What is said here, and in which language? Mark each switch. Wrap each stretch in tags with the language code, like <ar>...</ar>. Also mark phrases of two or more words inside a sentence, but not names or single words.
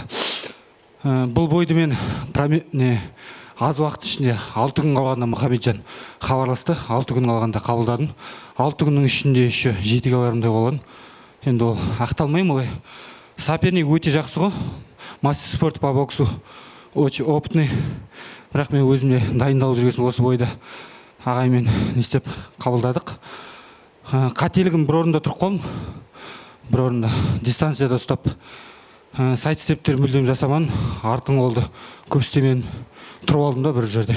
<kk>Бұл бойды мен аз уақыт ішінде 6 күн қалғанда Мұхаммеджан хабарласты. 6 күн қалғанда қабылдадым. 6 күннің ішінде еще 7 килограммдай болған. Енді ол ақталмаймын олай. Соперник өте жақсы ғой.</kk> <ru>Мастер спорт по боксу очень опытный.</ru> <kk>Бірақ мен өзімде дайындалып жүргесін осы бойда ағаймен не істеп қабылдадық. Қателігім бір орында тұрып қалдым. Бір орында дистанцияда ұстап сайт стептер мүлдем жасаман, артын қолды көп істемен тұрып алдым да бір жерде.</kk>